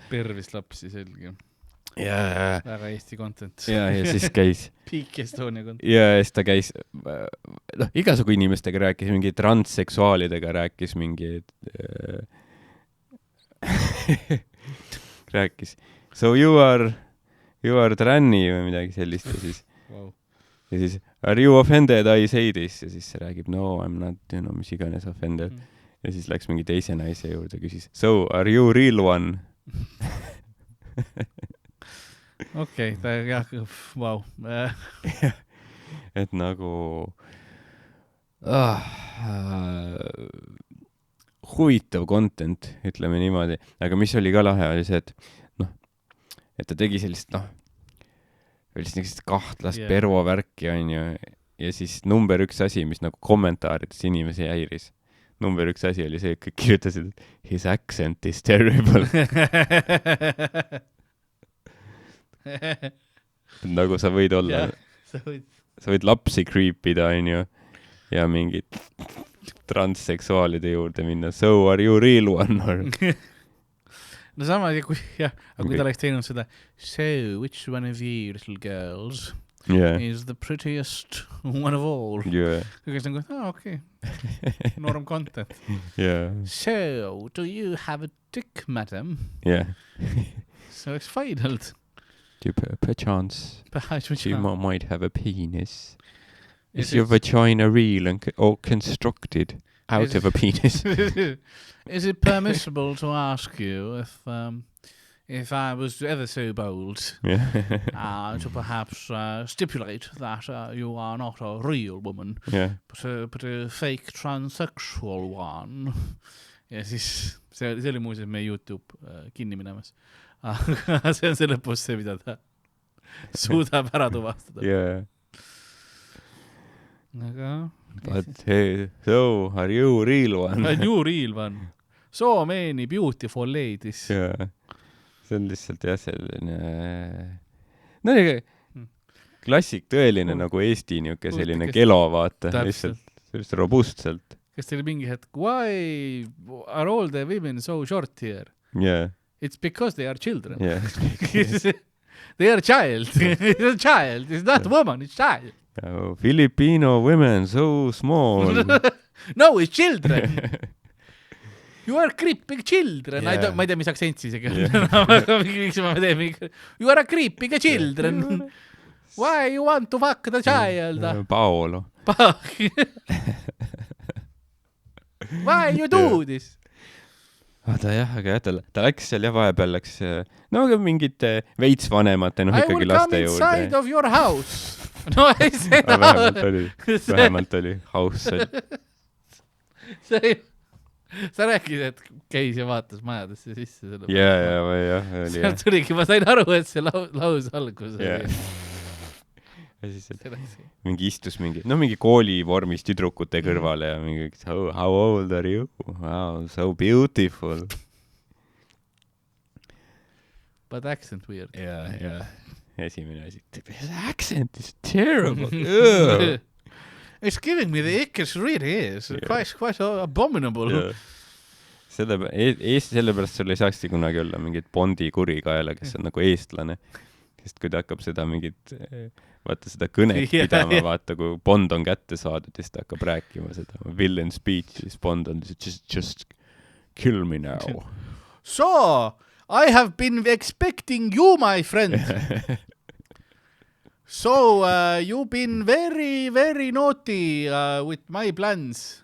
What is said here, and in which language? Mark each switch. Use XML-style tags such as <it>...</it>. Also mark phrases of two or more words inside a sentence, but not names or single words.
<et>Pervis lapsi selge. Väga Eesti content. Ja siis käis</et> <en>Peak Estonia content.</en> <et>Ja siis ta käis igasugu inimestega rääkis, mingi transseksuaalidega rääkis mingi rääkis</et> <en>so you are tranny</en> <et>või midagi sellist ja siis ja siis</et> <en>are you offended I say this</en> <et>ja siis räägib</et> <en>no I'm not</en> <et>mis iganes offended ja siis läks mingi teise naise juurde küsis</et> <en>so are you real one</en> <et>Okei, jah, wow. Et nagu huvitav content, ütleme niimoodi. Aga mis oli ka lahe, oli see, et ta tegi sellist, sellist kahtlast pervovärki, on ju. Ja siis number 1 asi, mis nagu kommentaarides inimesi häiris. Number 1 asi oli see, et kõik kirjutasid, et</et> <en>his accent is terrible.</en> <et>Nagu sa võid olla sa võid lapsi creepida on ju ja mingid transseksuaalide juurde minna</et> <en>so are you real one or...</en> <et>no sama, kui ta oleks teinud seda</et> <en>so which one of you little girls is the prettiest one of all</en> <et>kõigest nagu okei norm</et> <en>content so do you have a dick madam</en> <et>see oleks fine olnud</et> <en>perchance you might have a penis is your vagina real or constructed out of a penis is it permissible to ask you if I was ever so bold to perhaps stipulate that you are not a real woman, but a fake transsexual one.</en> <et>Ja siis see oli muuseas meie YouTube kinni minemas. Aga see on see lõpus see, mida ta suudab ära tuvastada. Aga...</et> <en>But hey, so are you real one? Are you real one? So many beautiful ladies.</en> <et>See on lihtsalt selline klassik tõeline nagu Eesti niuke selline kelo vaata lihtsalt robustselt. Kas teil mingi hetk</et> <en>why are all the women so short here? It's because they are children. They are child. It's a child. It's not a woman, it's child. Filipino women so small. No, it's children. You are creeping children.</en> <et>Ma ei tea, mis aktsent siis.</et> <en>You are a creeping children. Why you want to fuck the child? Paolo. Why you do this?</en> <et>Aga ta läks seal vahepeal läks mingite veits vanemate ikkagi laste juurde.</et> <en>I will come inside of your house. No,</en> <et>ei seda. Vähemalt oli house. Sa räägid, et käis ja vaatas majadesse sisse. Seal tuligi, ma sain aru, et see laus algus. Ja siis mingi istus mingi kooli vormis tüdrukute kõrvale ja mingi</et> <en>how old are you? Wow, so beautiful. But accent weird.</en> <et>Esimene asi.</et> <en>His accent is terrible. It's giving me the ick, it really is. Quite abominable.</en> <et>Sellepärast sul ei saakski kunagi olla mingit Bondi kurikaela, kes on nagu eestlane. Sest kui ta hakkab seda mingit, vaata seda kõnet pidama, vaata kui Bond on kätte saadud, siis ta hakkab rääkima seda</et> <en>villain speech,</en> <et>siis Bond on</et> <en>just kill me now. So, I have been expecting you, my friend. So, you've been very, very naughty with my plans.</en>